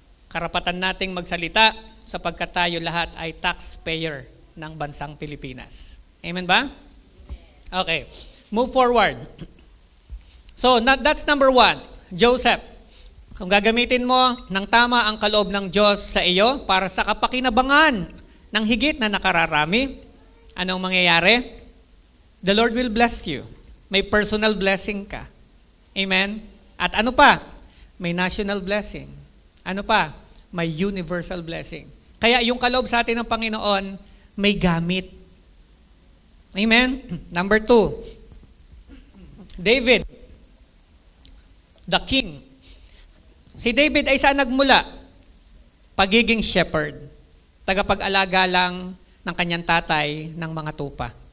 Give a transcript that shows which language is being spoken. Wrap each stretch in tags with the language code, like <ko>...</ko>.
<tl>Karapatan nating magsalita sapagkat tayo lahat ay taxpayer ng bansang Pilipinas. Amen ba? Okay.</tl> <en>Move forward. So, that's number 1. Joseph.</en> <tl>Kung gagamitin mo ng tama ang kaloob ng Diyos sa iyo para sa kapakinabangan ng higit na nakararami, anong mangyayari?</tl> <en>The Lord will bless you.</en> <tl>May personal blessing ka. Amen? At ano pa? May national blessing. Ano pa? May universal blessing. Kaya yung kaloob sa atin ng Panginoon, may gamit. Amen? Number 2. David, the king. Si David ay saan nagmula? Pagiging shepherd. Tagapag-alaga lang ng kanyang tatay ng mga tupa.</tl>